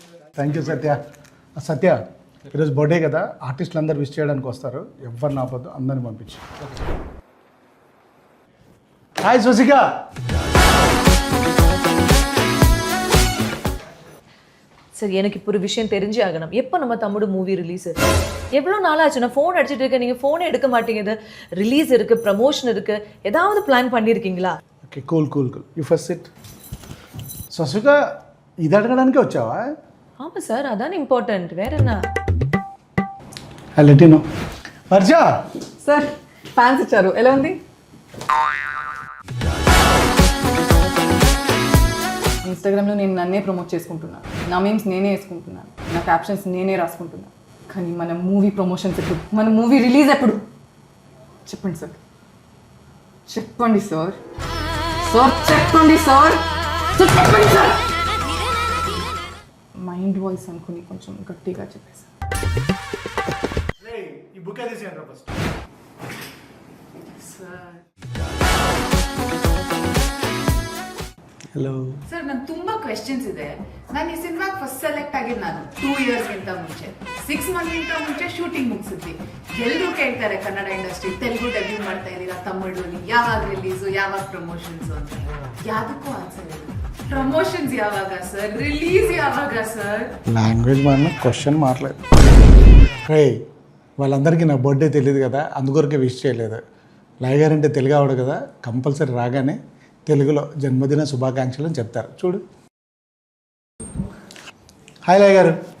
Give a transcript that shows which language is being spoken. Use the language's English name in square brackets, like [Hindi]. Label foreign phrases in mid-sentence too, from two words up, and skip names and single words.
[English] Thank you Satya. [Telugu] సత్య, ఈరోజు బర్త్డే కదా, ఆర్టిస్టులు అందరూ విష్ చేయడానికి వస్తారు. ఎవరిని ఆపొద్దు, అందరిని పంపించు. హాయ్ సుశిక. [Tamil] சார் எனக்கு இப்போ ஒரு விஷயம் தெரிஞ்சு ஆகணும். எப்போ நம்ம தம்முடு [English] movie release? [Tamil] எவ்வளோ நாள் ஆச்சு? நான் ஃபோன் அடிச்சுட்டு இருக்கேன், நீங்கள் ஃபோனே எடுக்க மாட்டேங்குது. ரிலீஸ் இருக்குது, ப்ரமோஷன் இருக்குது, ஏதாவது பிளான் பண்ணியிருக்கீங்களா? [English] OK, cool cool cool. You first sit. సుశిక, [Telugu] ఇది అడగడానికే వచ్చావా? [Tamil] ஆமாம் சார், அதான் இம்பார்ட்டன்ட். வேற என்ன? [English] let you know. [Telugu] వర్ష సార్, ఫ్యాన్స్ ఇచ్చారు, ఎలా ఉంది? ఇన్స్టాగ్రామ్లో నేను నన్నే ప్రమోట్ చేసుకుంటున్నాను, నా మీమ్స్ నేనే వేసుకుంటున్నాను, నా క్యాప్షన్స్ నేనే రాసుకుంటున్నాను. కానీ మన [English] movie promotions [Telugu] ఎప్పుడు, మన [English] movie release [Telugu] ఎప్పుడు? చెప్పండి సార్, చెప్పండి సార్, సార్ చెప్పండి సార్, చెప్పండి సార్. [English] mind voice [Telugu] అనుకుని కొంచెం గట్టిగా చెప్పేసి. ఈ బుక్ తీసేయండి ఫస్ట్. సార్ [Kannada] ಹಲೋ ಸರ್, ನಾನು ತುಂಬಾ ಕ್ವೆಶ್ಚನ್ಸ್ ಇದೆ. ನಾನು ಈ ಸಿನಿಮಾಗೆ [English] first select [Kannada] ಆಗಿದ್ದು ನಾನು 2 ಇಯರ್ಸ್ಗಿಂತ ಮುಂಚೆ, 6 ಮಂತ್ಗಿಂತ ಮುಂಚೆ ಶೂಟಿಂಗ್ ಮುಗಿಸಿದ್ವಿ. ಎಲ್ಲರೂ ಕೇಳ್ತಾರೆ ಕನ್ನಡ ಇಂಡಸ್ಟ್ರಿ, ತೆಲುಗು ಡೆಬ್ಯೂ ಮಾಡ್ತಾ ಇದ್ದೀರಾ, ತಮಿಳಲ್ಲಿ ಯಾವಾಗ ರಿಲೀಸು, ಯಾವಾಗ ಪ್ರಮೋಷನ್ಸ್ ಅಂತ. ಯಾವುದಕ್ಕೂ ಆನ್ಸರ್ ಇಲ್ಲ. ಪ್ರಮೋಷನ್ಸ್ ಯಾವಾಗ ಸರ್, ರಿಲೀಸ್ ಯಾವಾಗ ಸರ್? [Telugu] లాంగ్వేజ్ మారిన క్వశ్చన్ మారలేదు. రే, వాళ్ళందరికీ నా బర్త్డే తెలియదు కదా, అందుకొరకే విష్ చేయలేదు. లయ గారు అంటే తెలుగు ఆవిడ కదా, కంపల్సరీ రాగానే తెలుగులో జన్మదిన శుభాకాంక్షలు అని చెప్తారు. చూడు. హాయ్ లయ గారు.